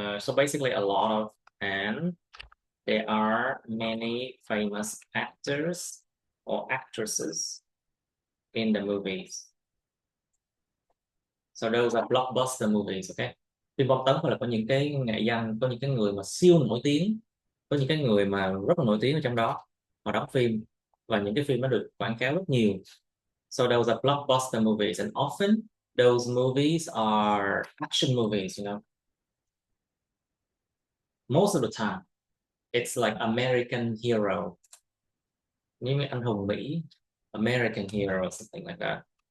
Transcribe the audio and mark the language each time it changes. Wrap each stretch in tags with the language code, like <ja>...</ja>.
<en>So basically a lot of, and there are many famous actors or actresses in the movies. So those are blockbuster movies, okay?</en> <vi>Phim bom tấn là có những cái nghệ danh, có những cái người mà siêu nổi tiếng, có những cái người mà rất là nổi tiếng ở trong đó, họ đóng phim và những cái phim nó được quảng cáo rất nhiều.</vi> <en>So those are blockbuster movies, and often those movies are action movies, you know. Most of the time, it's like American hero,</en> <vi>những anh hùng Mỹ,</vi> <en>American hero, something like that.</en>